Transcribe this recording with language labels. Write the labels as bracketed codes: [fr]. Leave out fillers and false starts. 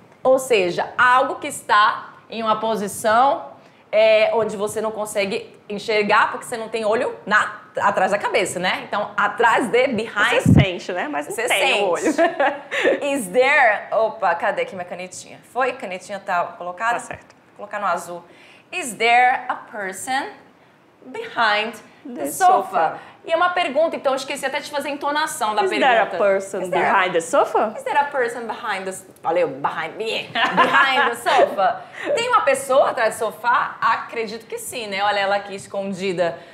[pt] Ou seja, algo que está em uma posição onde você não consegue enxergar porque você não tem olho atrás da cabeça, né? Então, atrás de, behind... Você sente, né? Mas você tem o olho. [en] Is there... [pt] Opa, cadê aqui minha canetinha? Foi? A canetinha tá colocada? Tá certo. Vou colocar no azul. [en] Is there a person behind the sofa? [pt] E é uma pergunta, então eu esqueci até de fazer a entonação da pergunta. [en] Is there a person behind the sofa? Is there a person behind the... Valeu, behind me. Behind the sofa. [pt] Tem uma pessoa atrás do sofá? Acredito que sim, né? Olha ela aqui escondida.